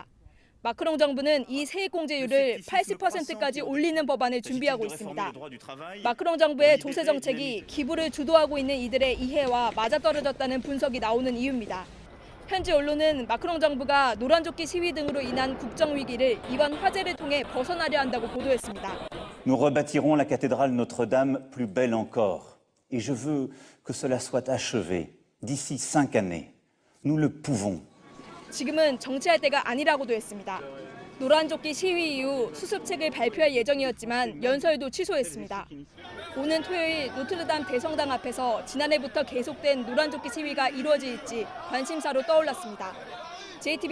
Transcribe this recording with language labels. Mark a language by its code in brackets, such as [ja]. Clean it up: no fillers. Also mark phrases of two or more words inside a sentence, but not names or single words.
[ko] 마크롱 정부는 이 세액 공제율을 80%까지 올리는 법안을 준비하고 있습니다. 마크롱 정부의 조세 정책이 기부를 주도하고 있는 이들의 이해와 맞아떨어졌다는 분석이 나오는 이유입니다. 현지 언론은 마크롱 정부가 노란조끼 시위 등으로 인한 국정 위기를 이번 화재를 통해 벗어나려 한다고 보도했습니다. [fr] Nous rebâtirons la cathédrale Notre-Dame plus belle encore. Et je veux que cela soit achevé d'ici 5 années. Nous le pouvons. [ko] 지금은 정치할 때가 아니라고도 했습니다. 노란조끼 시위 이후 수습책을 발표할 예정이었지만 연설도 취소했습니다. 오는 토요일 노트르담 대성당 앞에서 지난해부터 계속된 노란조끼 시위가 이루어질지 관심사로 떠올랐습니다.